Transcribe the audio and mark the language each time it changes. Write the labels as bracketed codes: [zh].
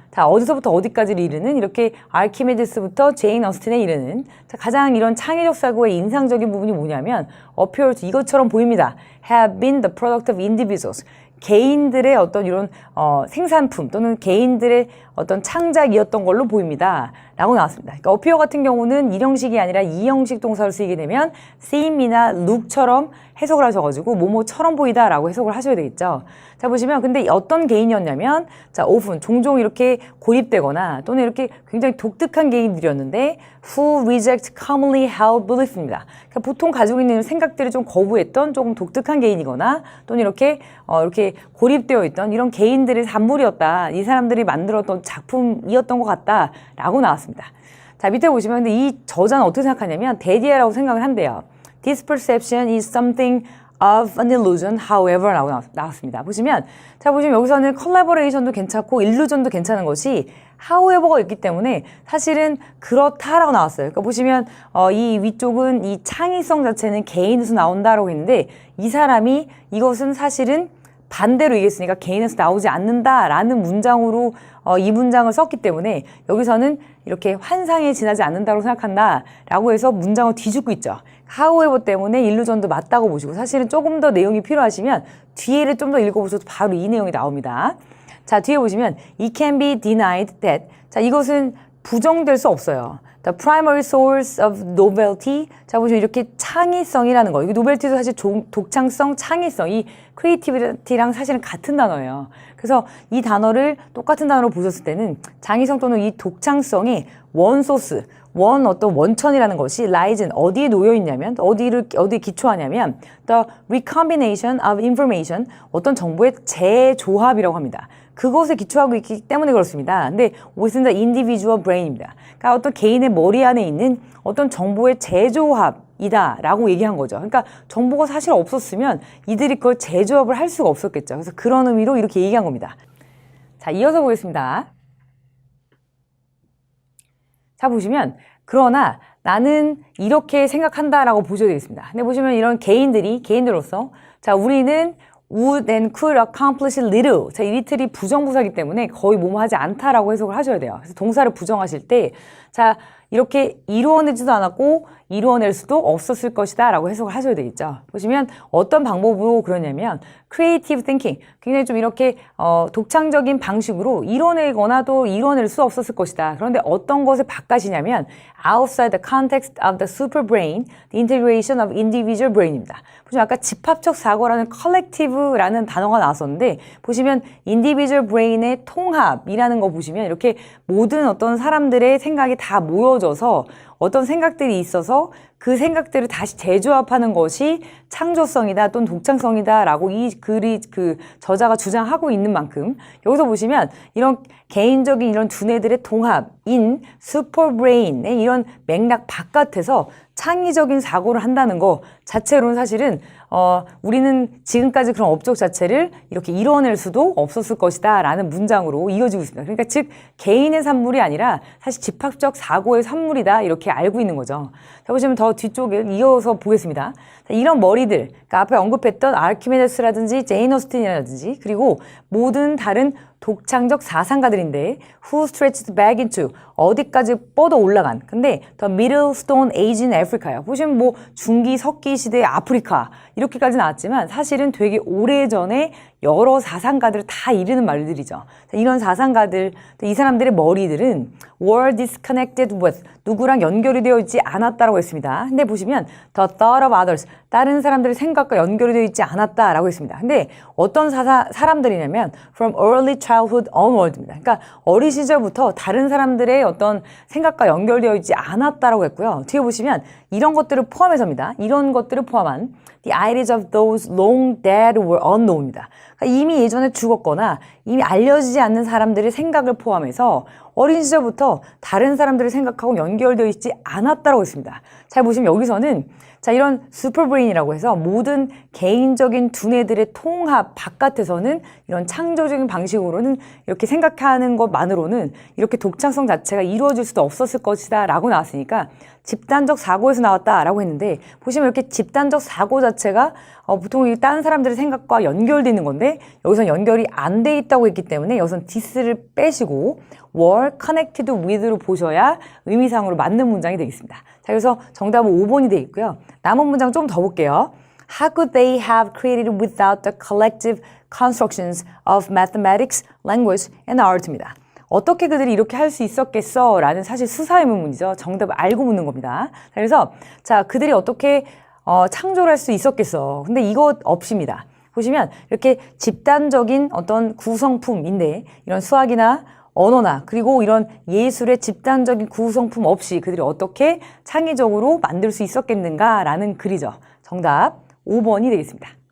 [ko] 자, 어디서부터 어디까지를 이르는 이렇게 아르키메데스부터 제인 어스틴에 이르는 자, 가장 이런 창의적 사고의 인상적인 부분이 뭐냐면 [en] appear to [ko] 이것처럼 보입니다. [en] have been the product of individuals. [ko] 개인들의 어떤 이런 생산품 또는 개인들의 어떤 창작이었던 걸로 보입니다. 라고 나왔습니다. 그러니까 appear 같은 경우는 1형식이 아니라 2형식 동사를 쓰이게 되면 seem이나 look처럼 해석을 하셔가지고 뭐뭐처럼 보이다 라고 해석을 하셔야 되겠죠. 자 보시면 근데 어떤 개인이었냐면 자 often 종종 이렇게 고립되거나 또는 이렇게 굉장히 독특한 개인들이었는데 [en] who reject commonly held belief [ko] 입니다. 그러니까 보통 가지고 있는 생각들을 좀 거부했던 조금 독특한 개인이거나 또는 이렇게 고립되어 있던 이런 개인들의 산물이었다. 이 사람들이 만들었던 작품이었던 것 같다 라고 나왔습니다. 자 밑에 보시면 근데 이 저자는 어떻게 생각하냐면 대디아라고 생각을 한대요. [en] This perception is something of an illusion, however [ko] 라고 나왔습니다. 보시면 여기서는 컬래버레이션도 괜찮고 일루전도 괜찮은 것이 however가 있기 때문에 사실은 그렇다라고 나왔어요. 그러니까 보시면 이 위쪽은 이 창의성 자체는 개인에서 나온다라고 했는데 이 사람이 이것은 사실은 반대로 얘기했으니까 개인에서 나오지 않는다라는 문장으로 이 문장을 썼기 때문에 여기서는 이렇게 환상에 지나지 않는다고 생각한다라고 해서 문장을 뒤집고 있죠. however 때문에 일루전도 맞다고 보시고 사실은 조금 더 내용이 필요하시면 뒤에를 좀 더 읽어보셔도 바로 이 내용이 나옵니다. 자 뒤에 보시면 [en] it can be denied that [ko] 자 이것은 부정될 수 없어요. [en] The primary source of novelty. [ko] 자, 보시면 이렇게 창의성이라는 거. 이게 노벨티도 사실 독창성, 창의성, 이 creativity랑 사실은 같은 단어예요. 그래서 이 단어를 똑같은 단어로 보셨을 때는 창의성 또는 이 독창성의 원소스, 어떤 원천이라는 것이 [en] lies in [ko] 어디에 놓여 있냐면, 어디에 기초하냐면 [en] the recombination of information, [ko] 어떤 정보의 재조합이라고 합니다. 그것에 기초하고 있기 때문에 그렇습니다. [en] 근데 within the individual brain입니다. [ko] 그러니까 어떤 개인의 머리 안에 있는 어떤 정보의 재조합이다 라고 얘기한 거죠. 그러니까 정보가 사실 없었으면 이들이 그걸 재조합을 할 수가 없었겠죠. 그래서 그런 의미로 이렇게 얘기한 겁니다. 자, 이어서 보겠습니다. 자, 보시면 그러나 나는 이렇게 생각한다라고 보셔야 되겠습니다. 근데 보시면 이런 개인들로서 자, 우리는 [en] would and could accomplish little. [ko] 자, 이 little이 부정부사이기 때문에 거의 뭐뭐 하지 않다라고 해석을 하셔야 돼요. 그래서 동사를 부정하실 때, 자, 이렇게 이루어내지도 않았고 이루어낼 수도 없었을 것이다 라고 해석을 하셔야 되겠죠. 보시면 어떤 방법으로 그러냐면 [en] creative thinking, [ko] 굉장히 좀 이렇게 독창적인 방식으로 이뤄내거나 또 이뤄낼 수 없었을 것이다. 그런데 어떤 것을 바깥이냐면 [en] outside the context of the super brain, the integration of individual brain입니다. [ko] 보시면 아까 집합적 사고라는 collective라는 단어가 나왔었는데 보시면 [en] individual brain [ko] 의 통합이라는 거 보시면 이렇게 모든 어떤 사람들의 생각이 다 모여져서 어떤 생각들이 있어서 그 생각들을 다시 재조합하는 것이 창조성이다 또는 독창성이다 라고 이 글이 그 저자가 주장하고 있는 만큼 여기서 보시면 이런 개인적인 이런 두뇌들의 통합인 슈퍼브레인의 이런 맥락 바깥에서 창의적인 사고를 한다는 거 자체로는 사실은 우리는 지금까지 그런 업적 자체를 이렇게 이뤄낼 수도 없었을 것이다 라는 문장으로 이어지고 있습니다. 그러니까 즉 개인의 산물이 아니라 사실 집합적 사고의 산물이다 이렇게 알고 있는 거죠. 자 보시면 더 뒤쪽에 이어서 보겠습니다. 자, 이런 머리들, 그러니까 앞에 언급했던 아르키메데스라든지 제인 어스틴이라든지 그리고 모든 다른 독창적 사상가들인데 [en] who stretched back into [ko] 어디까지 뻗어 올라간. [en] 근데 the middle stone age in Africa요. [ko] 보시면 뭐 중기 석기 시대의 아프리카 이렇게까지 나왔지만 사실은 되게 오래전에 여러 사상가들을 다 이르는 말들이죠. 이런 사상가들, 이 사람들의 머리들은 [en] were disconnected with [ko] 누구랑 연결이 되어 있지 않았다라고 했습니다. 근데 보시면 [en] the thought of others [ko] 다른 사람들의 생각과 연결이 되어 있지 않았다라고 했습니다. 근데 어떤 사람들이냐면 [en] from early childhood onward입니다. [ko] 그러니까 어린 시절부터 다른 사람들의 어떤 생각과 연결되어 있지 않았다라고 했고요. 뒤에 보시면 이런 것들을 포함해서입니다. 이런 것들을 포함한 [en] the ideas of those long dead were unknown입니다. [ko] 그러니까 이미 예전에 죽었거나 이미 알려지지 않는 사람들의 생각을 포함해서 어린 시절부터 다른 사람들의 생각하고 연결되어 있지 않았다고 했습니다. 잘 보시면 여기서는 자 이런 슈퍼브레인이라고 해서 모든 개인적인 두뇌들의 통합 바깥에서는 이런 창조적인 방식으로는 이렇게 생각하는 것만으로는 이렇게 독창성 자체가 이루어질 수도 없었을 것이다 라고 나왔으니까 집단적 사고에서 나왔다라고 했는데 보시면 이렇게 집단적 사고 자체가 보통 다른 사람들의 생각과 연결되어 있는 건데 여기서 연결이 안 돼 있다고 했기 때문에 여기서는 this를 빼시고 [en] were connected with [ko] 로 보셔야 의미상으로 맞는 문장이 되겠습니다. 자, 그래서 정답은 5번이 되어 있고요. 남은 문장 좀 더 볼게요. [en] How could they have created without the collective constructions of mathematics, language, and art입니다. [ko] 어떻게 그들이 이렇게 할 수 있었겠어? 라는 사실 수사 의문문이죠. 정답을 알고 묻는 겁니다. 그래서 자 그들이 어떻게 창조를 할 수 있었겠어? 근데 이것 없입니다. 보시면 이렇게 집단적인 어떤 구성품인데 이런 수학이나 언어나 그리고 이런 예술의 집단적인 구성품 없이 그들이 어떻게 창의적으로 만들 수 있었겠는가라는 글이죠. 정답 5번이 되겠습니다.